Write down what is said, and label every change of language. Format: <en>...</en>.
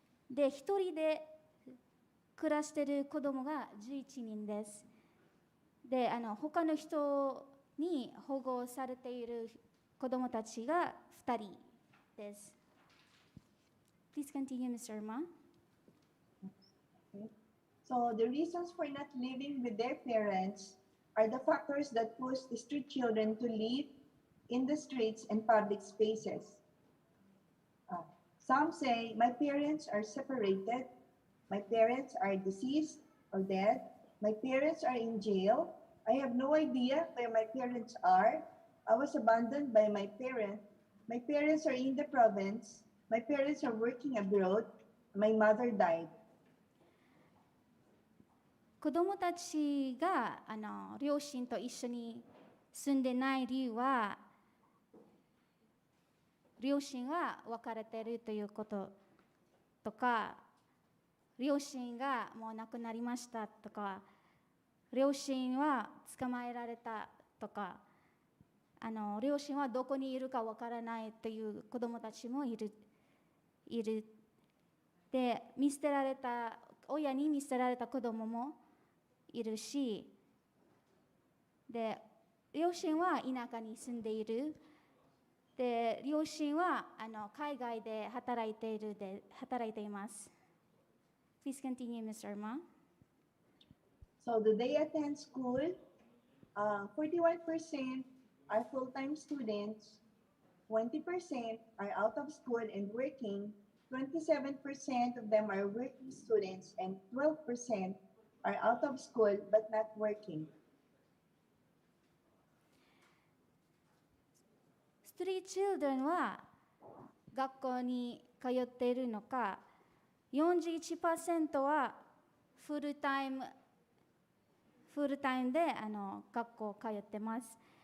<ja>で、一人で暮らしている子どもが11人です。で、他の人に保護されている子どもたちが2人です。</ja> <en>Please continue, Mr. Irma. Okay. So the reasons for not living with their parents are the factors that push the street children to live in the streets and public spaces. Some say, my parents are separated, my parents are deceased or dead, my parents are in jail, I have no idea where my parents are, I was abandoned by my parents are in the province, my parents are working abroad, my mother died.</en> <ja>子どもたちが両親と一緒に住んでない理由は両親が別れているということとか両親がもう亡くなりましたとか両親は捕まえられたとか両親はどこにいるかわからないという子どもたちもいる。で、親に見捨てられた子どももいるし、で、両親は田舎に住んでいる。で、両親は海外で働いています。</ja> <en>Please continue, Mr. Irma. So do they attend school? 41% are full-time students, 20% are out of school and working, 27% of them are working students, and 12% are out of school but not working.</en> <ja>ストリートチルドレンは学校に通っているのか、41% はフルタイムで学校通ってます。</ja>